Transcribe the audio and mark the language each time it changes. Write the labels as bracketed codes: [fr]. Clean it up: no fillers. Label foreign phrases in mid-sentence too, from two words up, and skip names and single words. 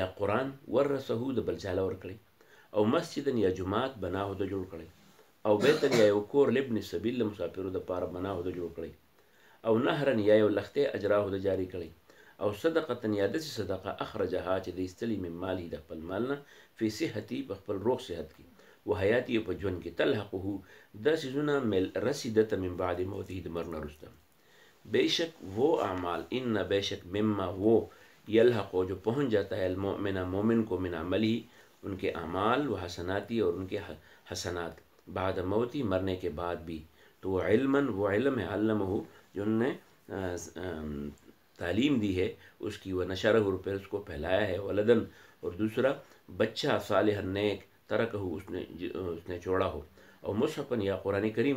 [ps] قرآن، ورثه د بل چاله ورکړی، او مسجدا، یا جماعت، بناه د جوړ کړی، او بیتن، یا یو کور، [ar] لابن السبیل، [ps] د مسافرو دپاره، بناه د جوړ کړی، او نهرن، یا یو لښتی، اجراه د جاری کړی، او صدقه، یا داسې صدقه، اخرجها چې د ایستلي، [ar] من ماله [ps] د خپل مال نه، [ar] فی صحتي، [ps] په خپل روغ صحت کې، [ar] و حیاتي، [ps] په ژوند کې، تلحقه دا څیزونه رسیدته، [ar] من بعد موته، [ps] د مرګ نه وروسته. [ur] بیشک وہ اعمال، ان بیشک مما وہ، یلحق جو پہنچ جاتا ہے، المؤمن مومن کو، [ar] من عملی [ur] ان کے اعمال، [ar] و حسناتی، [ur] اور ان کے حسنات، [ar] بعد موتی، [ur] مرنے کے بعد بھی، تو وہ علما، وہ علم ہے، علمہ جو انہوں نے تعلیم دی ہے اس کی، وہ نشرہ، اور پھر اس کو پھیلایا ہے، ولدن، اور دوسرا بچہ، صالح نیک، ترکہ اس نے چھوڑا ہو، اور مصحفن، یا قرآن کریم،